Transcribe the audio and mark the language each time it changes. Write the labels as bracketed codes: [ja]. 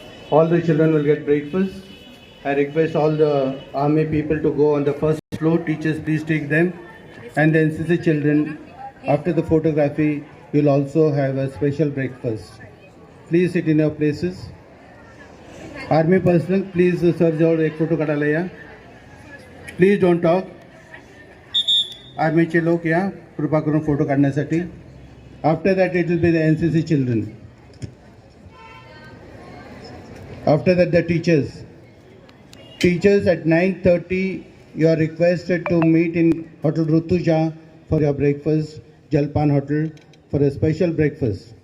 [en] All the children will get breakfast. I request all the army people to go on the first floor. Teachers, please take them. And then NCC children, after the photography, will also have a special breakfast. Please sit in your places. Army personnel, please sir [mr] जवळ एक photo काढायला या. [en] Please don't talk. [mr] आर्मीचे लोक या कृपा करून photo काढण्यासाठी. [en] After that it will be the NCC children. After that the teachers. Teachers at 9:30 you are requested to meet in Hotel Rutuja for your breakfast, Jalpan Hotel, for a special breakfast.